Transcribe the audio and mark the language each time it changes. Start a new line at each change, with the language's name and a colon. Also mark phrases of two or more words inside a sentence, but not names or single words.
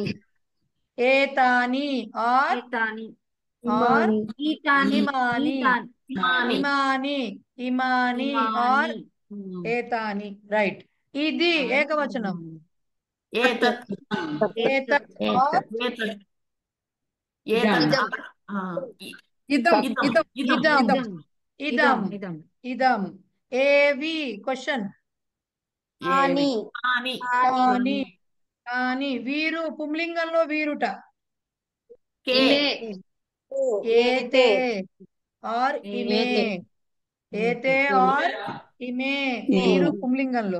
Sanskrit: ఏతాని ఆర్ ఏతాని
English: ఆర్
Sanskrit: ఈతాని ఇమాని ఈతాని ఇమాని ఇమాని ఆర్ ఇమాని
Telugu: ఏతాని రైట్. ఇది ఏకవచనం.
Sanskrit: ఏతత్ ఏతత్ ఆర్ ఏతత్ ఏతత్ ఇదం ఇదం ఇదం ఇదం ఇదం ఇదం.
Telugu: ఏవి క్వశ్చన్.
Sanskrit: ఆని అని కాని కాని.
Telugu: వీరు పుంలింగంలో వీరుట.
Sanskrit: కే ఏతే ఆర్ ఇమే. ఏతే ఆర్ ఇమే.
Telugu: వీరు పుంలింగంలో.